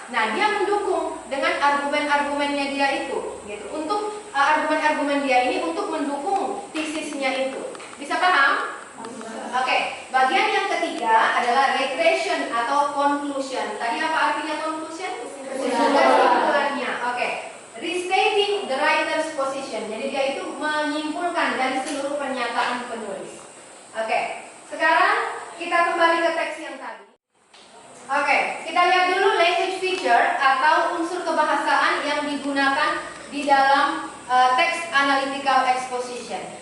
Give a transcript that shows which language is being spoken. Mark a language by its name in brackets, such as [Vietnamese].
[Indonesian] Nah, dia mendukung dengan argumen-argumennya dia itu. Gitu. Untuk argumen-argumen dia ini untuk mendukung tesisnya itu. Bisa paham? Oke, bagian yang ketiga adalah regression atau conclusion. Tadi apa artinya conclusion? Kesimpulannya. Oke. [English] Restating the writer's position. [Indonesian] Jadi dia itu menyimpulkan dari seluruh pernyataan penulis. Oke. Sekarang kita kembali ke teks yang tadi. Oke, kita lihat dulu language feature atau unsur kebahasaan yang digunakan di dalam teks analytical exposition.